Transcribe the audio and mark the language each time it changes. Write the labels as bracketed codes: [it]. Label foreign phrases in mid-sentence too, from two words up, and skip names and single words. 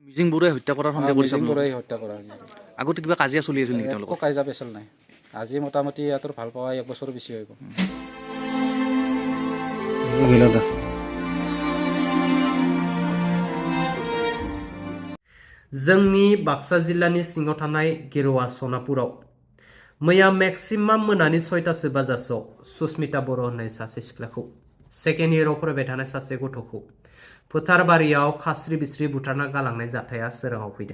[as] মিজিং বৰুৱাই হত্যা কৰাৰ সন্দেহ কৰিছে মিজিং বৰুৱাই হত্যা কৰা আগতে কিবা কাজিয়া চলি আছিল নেকি একো তেওঁলোকৰ কাজিয়া পেচাল নাই আজি মোটামুটি ইহঁতৰ ভাল পোৱা 1 বছৰ বেছি হৈ গ'ল [brx] जोंनि बाक्सा जिल्लानि सिङाव थानाय गेरुवा सनापुराव मैया मेक्सिमाम मोनानि 6टासो बाजासोआव सुस्मिता बर' होननाय सासे सिख्लाखौ सेकेन्ड इयाराव फरायबाय थानाय सासे गथ'खौ फोथार बारियाव खास्रि बिस्रि बुथारना गालांनाय जाथाया सोराङाव फैदों।